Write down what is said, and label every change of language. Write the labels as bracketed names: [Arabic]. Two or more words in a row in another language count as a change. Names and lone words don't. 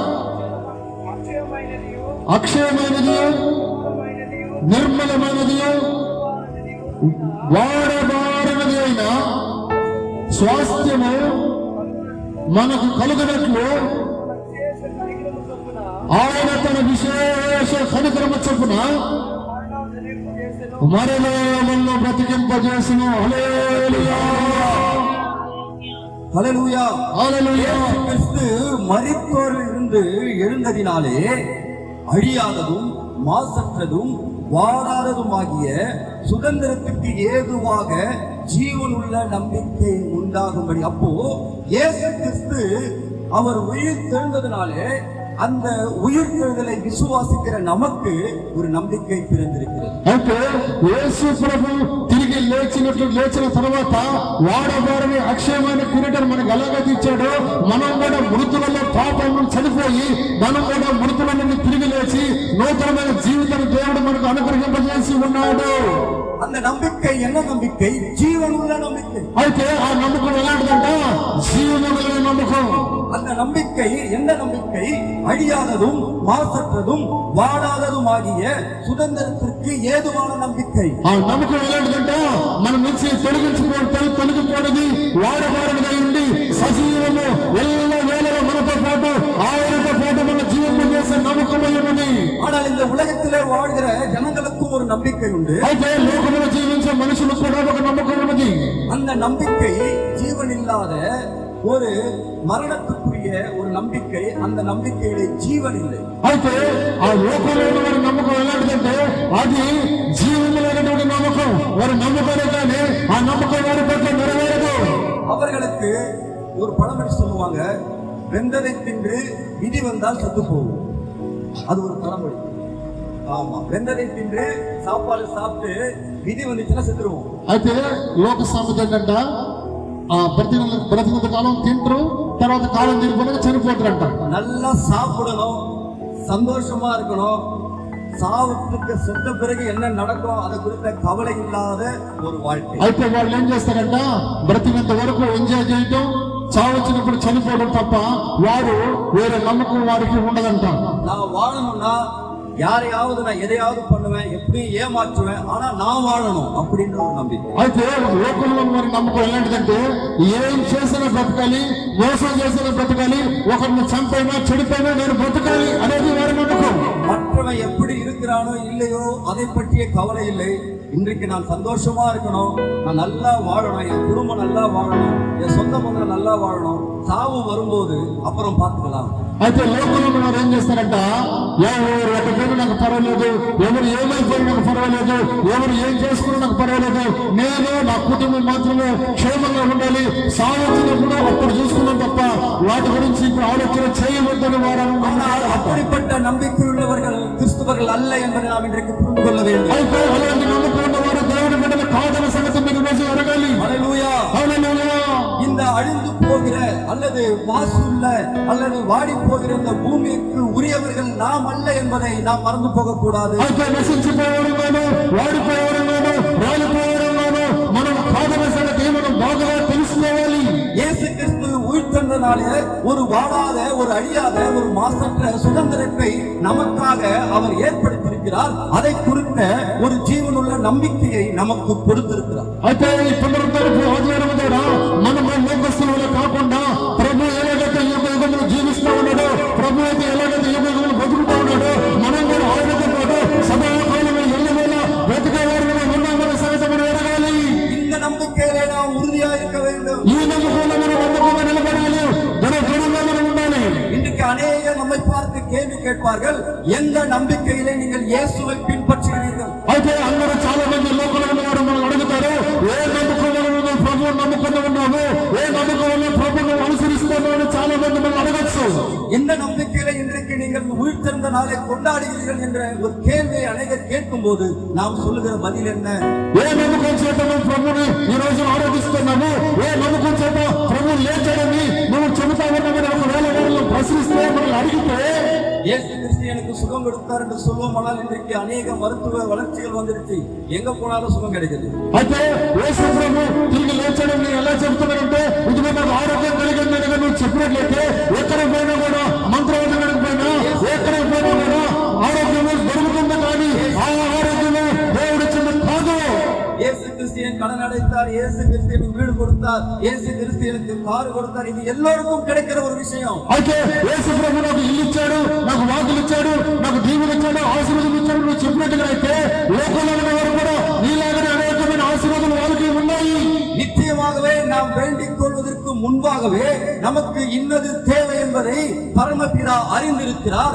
[Telugu] అక్షయమైనది నిర్మలమైనది వాడబారినది అయిన స్వాస్థ్యము మనకు కలుగునట్లు ఆయన తన విశేష కనికరము చొప్పున మరలా మనల్ని బ్రతికింపజేసిన. హల్లెలూయా [Tamil] ஹல்லேலூயா ஹல்லேலூயா. கிறிஸ்து மரித்தோரில் இருந்து எழுந்ததினாலே அழியாததும் மாசற்றதும் வாராததுமாகிய சுதந்திரத்துக்கு ஏதுவாக ஜீவனுள்ள நம்பிக்கை உண்டாகும்படி. அப்போ இயேசு கிறிஸ்து அவர் உயிர் தெழுந்ததினாலே அந்த உயிர்த்தெழுதலை விசுவாசிக்கிற நமக்கு ஒரு నம்பிకై பிறந்திருக்கிறது. [Telugu] అయితే యేసు ప్రభు తిరిగి లేచిన తర్వాత వాడబారని అక్షయమైన కిరీటం మనకు ఎలాగైతే ఇచ్చాడో, మనం కూడా మృతులలో పాపమును చనిపోయి మనం కూడా మృతుల నుండి తిరిగి లేచి నూతనమైన జీవితాన్ని దేవుడు మనకు అనుగ్రహింపజేసి ఉన్నాడు. [Tamil] அந்த நம்பிக்கை என்ன நம்பிக்கை? ஜீவனுள்ள நம்பிக்கை. [Telugu] అయితే ఆ నమ్మకం ఎలాంటిదంటే జీవముள்ள నమ్మకం. [Tamil] அந்த நம்பிக்கை என்ன நம்பிக்கை? அழியாததும் மாசற்றதும் வாடாததுமாகிய சுதந்திரத்திற்கு ஏதுவான நம்பிக்கை. [Telugu] ఆ నమ్మకం ఎలాంటిదంటే మన నుంచి తొలగిపోవడది వాడబారనిగా ఉండి సజీవము ఎల్ల వేళలో మనతో పాటు ఆయనతో పాటు మన జీవనం చేసే నమ్మకమై ఉన్నది. [Tamil] ஆனால் இந்த உலகத்திலே வாழ்கிற ஜனங்களுக்கும் ஒரு நம்பிக்கை உண்டு. [Telugu] అయితే లోకములో జీవించే మనుషులకు కూడా ఒక నమ్మకం ఉన్నది. [Tamil] அந்த நம்பிக்கை ஜீவன் இல்லாத ஒரு మరణத்துக்குரிய ஒரு நம்பிக்கை. அந்த நம்பிக்கையிலே జీవన్ இல்லை. [Telugu] అయితే ఆ లోకంలో వారి నమ్మకం ఎలాంటిదంటే అది జీవము లేనటువంటి నమ్మకం. వారి నమ్మకమే కానీ ఆ నమ్మకం వారి పట్ల నెరవేరదు. [Tamil] அவர்களுக்கு ஒரு பழமொழி சொல்லுவாங்க, வெந்ததை தின்று விதி வந்தால் செத்து போகும். அது ஒரு பழமொழி. ஆமா, வெந்ததை தின்று சாப்பாடு சாப்பிட்டு விதி வந்துச்சுன்னா செத்துருவோம். [Telugu] అయితే లోక సామెత ఏంటంట, బ్రతికినంత కాలం తింటారు, తర్వాత కాలం తిరిగిపోయినాక చనిపోతారంట. [Tamil] நல்லா சாப்பிடணும், சந்தோஷமா இருக்கணும், சாவுக்கு செத்த பிறகு என்ன நடக்கும் அதை குறித்த கவலை இல்லாத ஒரு வாழ்க்கை. [Telugu] అయితే వాళ్ళు ఏం చేస్తారంట, బ్రతికినంత వరకు ఎంజాయ్ చేయటం, చావచ్చినప్పుడు చనిపోవడం తప్ప వారు వేరే నమ్మకం వారికి ఉండదంట. [Tamil] நான் வாழணும்னா யாரையாவது நான் எதையாவது பண்ணுவேன், எப்படி ஏமாற்றுவேன், ஆனா நான் வாழணும் அப்படின்ற ஒரு நம்பிக்கை. [Telugu] అయితే లోకంలో వారి నమ్మకం ఎలాంటిదంటే ఏం చేసినా బ్రతకాలి, మోసం చేసినా బ్రతకాలి, ఒకరిని చంపైనా చెడిపోయినా నేను బ్రతకాలి అనేది వారి నమ్మకం. [Tamil] மற்றவன் எப்படி இருக்கிறானோ இல்லையோ அதை பற்றிய கவலை இல்லை. இன்றைக்கு நான் சந்தோஷமா இருக்கணும், நான் நல்லா வாழணும், என் குடும்பம் நல்லா வாழணும், என் சொந்த பந்தம் நல்லா வாழணும், சாவு வரும்போது அப்புறம் பார்த்துக்கலாம். [Telugu] అయితే లోకంలో వారు ఏం చేస్తారంట, ఎవరు ఎక్కడికి నాకు పర్వాలేదు, ఎవరు ఏమైపోయినా నాకు పర్వాలేదు, ఎవరు ఏం చేసుకున్నా నాకు పర్వాలేదు, నేను నా కుటుంబం మాత్రమే క్షేమంగా ఉండాలి, సావచ్చినప్పుడు అప్పుడు చూసుకున్నాం తప్ప వాటి గురించి ఇప్పుడు ఆలోచన చేయవద్దని వారు. [Tamil] அப்படிப்பட்ட நம்பிக்கை உள்ளவர்கள் கிறிஸ்துவர்கள் அல்ல என்பதை நாம் இன்றைக்கு புரிந்து கொள்ள வேண்டும். [Telugu] అయితే అలాంటి నమ్మకం ఉన్నవారు దేవుని బిడ్డలు కాదన్న సంగతి మీరు రోజు అడగాలి. హల్లెలూయా హల్లెలూయా. [Tamil] இந்த అழிந்து పోగిற அல்லது மாசுள்ள அல்லது வாடி போகிற இந்த பூமிக்கு உரியவர்கள் நாம் அல்ல என்பதை நாம் மறந்து போக கூடாது. [Telugu] అయితే నశించిపోవడంగాను, వాడిపోవడంగాను, రాలిపోవడంగాను మనం కాదన్న సంగతి మనం బాగా తెలుసుకోవాలి. [Tamil] இயேசு கிறிஸ்து உயிர்த்தெழுந்ததினாலே ஒரு வாடாத, ஒரு அழியாத, ஒரு மாசற்ற சுதந்திரத்தை நமக்காக அவர் ஏற்படுத்தியிருக்கிறார். அதை குறித்த ஒரு ஜீவனுள்ள நம்பிக்கையை நமக்கு கொடுத்திருக்கிறார். [Telugu] అయితే ఈ పునరుద్ధరణపు ఆధారం ద్వారా మనం లోకస్తుల కాకుండా ప్రభు ఎలాగైతే యుగ యుగములు జీవిస్తా ఉన్నాడో, ప్రభు అయితే ఎలాగైతే యుగ యుగములు బతుకుతా ఉన్నాడో, మనం కూడా ఆయనతో పాటు సదాకాలము ఎల్లవేళ బ్రతికేవారుగా ఉన్నామనే సంగతి మనం ఎరగాలి. [Tamil] இந்த நம்பிக்கையிலே நாம் உறுதியா இருக்க வேண்டும். [Telugu] ఈ నమ్మకంలో మనం నమ్మకంగా నిలబడాలి, దృఢంగా మనం ఉండాలి. [Tamil] இன்றைக்கு அநேகர் நம்மை பார்த்து கேள்வி கேட்பார்கள், எந்த நம்பிக்கையிலே நீங்கள் இயேசுவை பின்பற்றுகிறீர்கள்? [Telugu] అయితే అందరూ చాలా మంది లోకంలో ఉన్నవారు మనం అడుగుతారు, ఏ నమ్మకంలో ప్రభు నమ్మకంలో ఉన్నాము, ఏ నమ్మకంలో ప్రభుత్వం అనుసరిస్తున్నామని చాలా మంది మనం అడగచ్చు. [Tamil] எந்த நம்பிக்கையில இன்றைக்கு நீங்கள் உயிர்த்தெழுந்த நாளை கொண்டாடுகிறீர்கள் என்ற ஒரு கேள்வியை அநேகர் கேட்கும் போது நாம் சொல்லுகிற பதில் என்ன? [Telugu] ఏ నమ్మకం చేత నువ్వు ప్రభుని ఈ రోజు ఆరాధిస్తున్నాము, ఏ నమ్మకం చేత ప్రభు లేచాడని నువ్వు చెబుతా ఉన్నామని ఒకవేళ ప్రశ్నిస్తే మనల్ని అడిగితే [Tamil] இயேசு கிறிஸ்து எனக்கு சுகம் கொடுத்தார் என்று சொல்லுவோம். ஆனால் இன்றைக்கு அநேக மருத்துவ வளர்ச்சிகள் வந்துருச்சு, எங்க போனாலும் சுகம் கிடைக்குது. [Telugu] అయితే యేసు ప్రభు తిరిగి లేచాడని ఎలా చెప్తున్నారంటే ఇదిగో నాకు ఆరోగ్యం కలిగిందని నువ్వు చెప్పినట్లయితే ఎక్కడికి పోయినా కూడా మంత్రవంతుడికి పోయినా ఎక్కడికి పోయినా కూడా ఆరోగ్యము దొరుకుతుంది, కానీ ఆ ఆరోగ్యము దేవుడు ఇచ్చింది కాదు. [Tamil] இயேசு கிறிஸ்து என் கடன் அடைத்தார், இயேசு கிறிஸ்து எனக்கு வீடு கொடுத்தார், இயேசு கிறிஸ்து எனக்கு கார் கொடுத்தார், இது எல்லோருக்கும் கிடைக்கிற ஒரு விஷயம். [Telugu] అయితే యేసు ప్రభు నాకు ఇల్లు ఇచ్చాడు, నాకు వాకులు ఇచ్చాడు, నాకు దీవులు ఇచ్చాడు, ఆశీర్వాదం ఇచ్చాడు నువ్వు చెప్పినట్టుగా అయితే లోకంలో ఉన్న వారు కూడా నీలాగనే అనేకమైన ఆశీర్వాదాలు వాళ్ళకి ఉన్నాయి. [Tamil] நிச்சயமாகவே நாம் வேண்டிக் கொள்வதற்கு முன்பாகவே நமக்கு இன்னது தேவை என்பதை பரமபிதா அறிந்திருக்கிறார்.